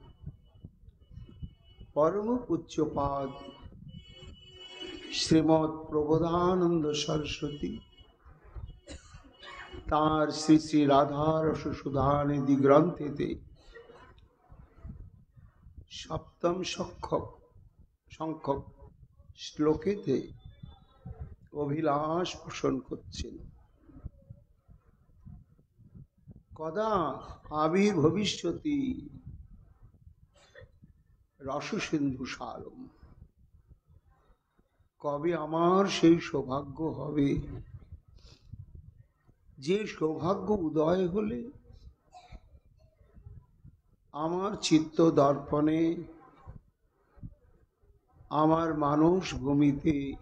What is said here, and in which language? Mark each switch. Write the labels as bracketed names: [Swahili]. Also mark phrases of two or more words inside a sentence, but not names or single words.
[Bangla] পরম পূজ্যপাদ শ্রীমদ প্রবোধানন্দ সরস্বতী তার শ্রী শ্রী রাধা রস সুধানিধি গ্রন্থেতে সপ্তম সংখ্যক শ্লোকেতে অভিলাষ পোষণ করছেন। [Sanskrit] कदा आविर्भविष्यति रस सिंधु सारम [Bangla] কবে আমার সেই সৌভাগ্য হবে যে সৌভাগ্য উদয় হলে আমার চিত্ত দর্পণে আমার মানস ভূমিতে